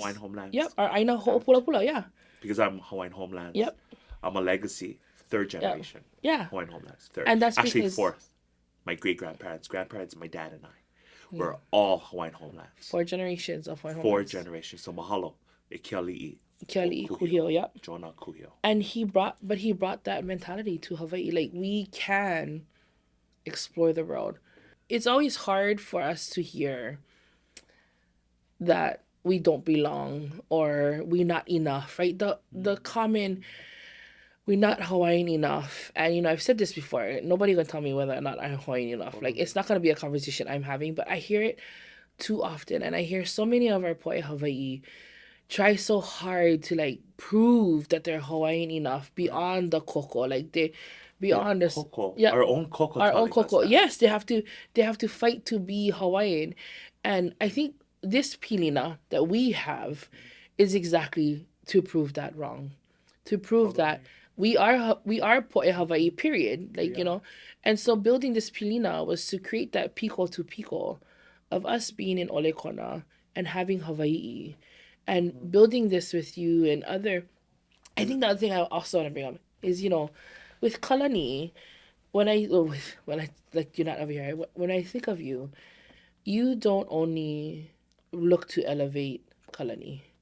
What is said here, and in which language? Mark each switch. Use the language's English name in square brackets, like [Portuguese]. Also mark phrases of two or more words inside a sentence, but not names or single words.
[English] Hawaiian Homelands. Yep. Our [Hawaiian] Aina Ho'opula, [English] yeah. Because I'm Hawaiian Homelands. Yep. I'm a legacy, third generation. Yeah. Hawaiian Homelands, third. And that's actually because- fourth. My grandparents, my dad and I, were all Hawaiian Homelands. 4 generations of Hawaiian Four Homelands. generations. So mahalo, [Hawaiian] e ke ali'i. [English] Kiali, Kuhio, yep. Jonah Kuhio. And he brought that mentality to Hawaii. Like, we can explore the world. It's always hard for us to hear that we don't belong or we're not enough, right? The common we're not Hawaiian enough. And I've said this before. Nobody gonna tell me whether or not I'm Hawaiian enough. Like it's not gonna be a conversation I'm having, but I hear it too often, and I hear so many of our [Hawaiian] poʻe Hawaii [English] try so hard to like prove that they're Hawaiian enough beyond the KOKO, like they beyond this. KOKO, Yeah, our own KOKO our own telling us KOKO. that. Yes, they have to fight to be Hawaiian, and I think this pilina that we have is exactly to prove that wrong, to prove that we are [Hawaiian] poʻe Hawaii. [English] Period. Like and so building this pilina was to create that piko to piko of us being in ʻOlekona and having Hawaii and building this with you and other. I think the other thing I also want to bring up is, with Kalani, when I like you're not over here, when I think of you, you don't only look to elevate Kalani.